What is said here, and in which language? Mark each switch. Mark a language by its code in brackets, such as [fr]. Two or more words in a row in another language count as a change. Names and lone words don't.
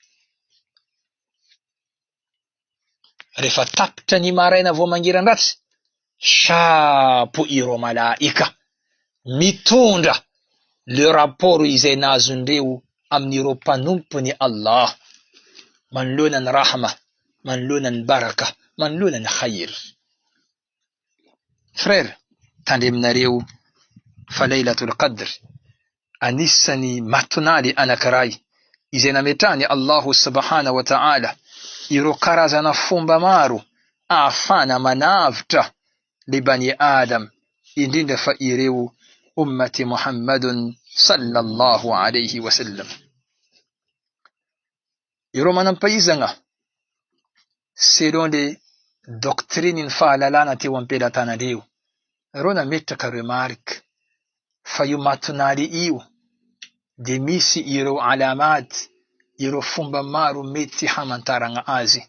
[mg] Rehefa tapitra ny maraina vao mangiran-dratsy, chapeau ireo malaika mitondra [fr] le rapport [mg] izay nazondreo amin'ireo mpanompony Allah, manoloana ny rahma, manoloana ny baraka, manoloana ny khair. Frère, tandreminareo fa Laylatul Qadr anisany matonaly anankiray izay nametrahany [ar] Allahu subhanahu wa ta'ala [mg] ireo karazana fomba maro ahafana manavitra le [ar] bani Adam, [mg] indrindra fa ireo [ar] ummati Muhammadun sallallahu alayhi wa sallam. [mg] Ireo manampaizagna [fr] selon le doctrine [mg] ny fahalalana teo am-pelatanandreo, Reo nametraka remarika fa io mahatonary io de misy ireo alamaty, ireo fomba maro mety hamantaragna azy.